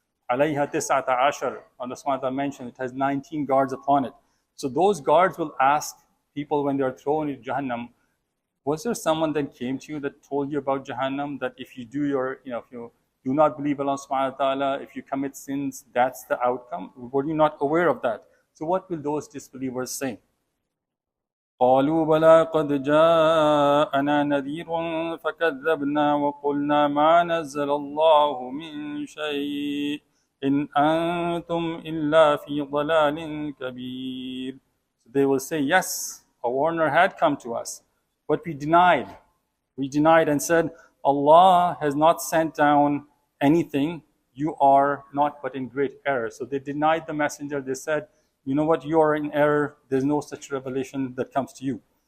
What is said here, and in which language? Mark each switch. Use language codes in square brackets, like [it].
[ar] Alayha tis'ata ashar, [en] Allah subhanahu wa ta'ala mentioned it has 19 guards upon it. So those guards will ask people when they are thrown into Jahannam, Was there someone that came to you that told you about Jahannam, that if you do your, if you do not believe Allah subhanahu wa ta'ala, if you commit sins, that's the outcome? Were you not aware of that? So what will those disbelievers say? [ar] قالوا بلى قد جاءنا نذير فكذبنا وقلنا ما نزل الله من شيء إن أنتم إلا في ضلال كبير. [en] So they will say, yes, a warner had come to us, but we denied. We denied and said, Allah has not sent down anything. You are not but in great error. So they denied the messenger. They said, you know what, you are in error. There's no such revelation that comes to you.